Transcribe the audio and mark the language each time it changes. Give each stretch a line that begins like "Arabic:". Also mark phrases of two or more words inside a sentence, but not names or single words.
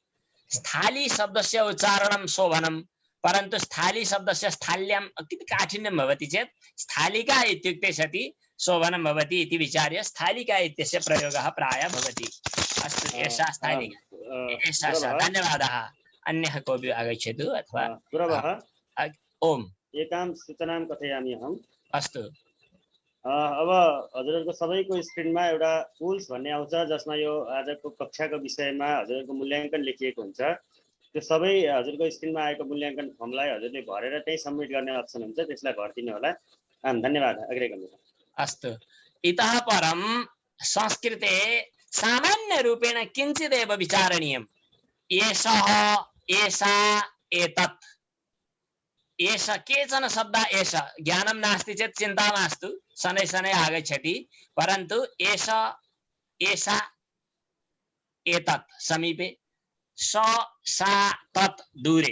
Sanskrit: स्थाली शब्दस्य उच्चारणं शोभनं, परन्तु स्थाली शब्दस्य स्थाल्यां किञ्चित् काठिन्यं भवति चेत् स्थालिका इत्युक्ते सति शोभनं भवति इति विचार्य स्थालिका इत्यस्य प्रयोगः प्रायः भवति। अस्तु। एषा स्थालिका। एषा सा। धन्यवादः। अन्यः कोऽपि आगच्छतु अथवा गुरवः। ओम्। एकां सूचनां कथयामि अहम्। अस्तु।
Nepali: अब हजुरहरूको सबैको स्क्रिनमा एउटा पुल्स भन्ने आउँछ, जसमा यो आजको कक्षाको विषयमा हजुरहरूको मूल्याङ्कन लेखिएको हुन्छ। त्यो सबै हजुरको स्क्रिनमा आएको मूल्याङ्कन फर्मलाई हजुरले भरेर त्यही सबमिट गर्ने अप्सन हुन्छ, त्यसलाई भरिदिनु होला। धन्यवाद। अग्रे गर्नुहोस्।
Sanskrit: अस्तु। इतः परं संस्कृते सामान्य रूपेण किञ्चिदेव विचारणीयम्। एषः, एषा, एतत्। एष केचन शब्दः एष ज्ञानं नास्ति चेत् चिन्ता मास्तु, शनै शनै आगच्छति, परन्तु एष, एषा, एतत् समीपे, स, सा, तत् दूरे।